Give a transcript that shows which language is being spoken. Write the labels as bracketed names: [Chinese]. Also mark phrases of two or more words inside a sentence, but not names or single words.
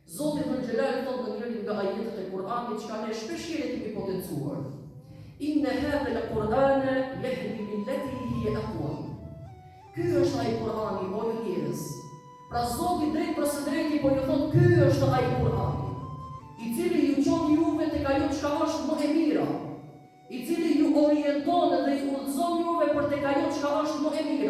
[Albanian] Zoti Dhul Gjelal thot në njërin nga ajetet e Kur'anit që ne shpeshherë kemi potencuar. [Arabic] إن هذا القرآن يهدي للتي هي أقوم. [Albanian] Ky është ai Kur'ani, o ju njerëz. Pra Zoti drejt për së drejti po ju thot ky është ai Kur'ani, i cili ju çon juve tek ajo çka është më e mira, i cili ju orienton dhe ju udhëzon juve për tek ajo çka është më e mira.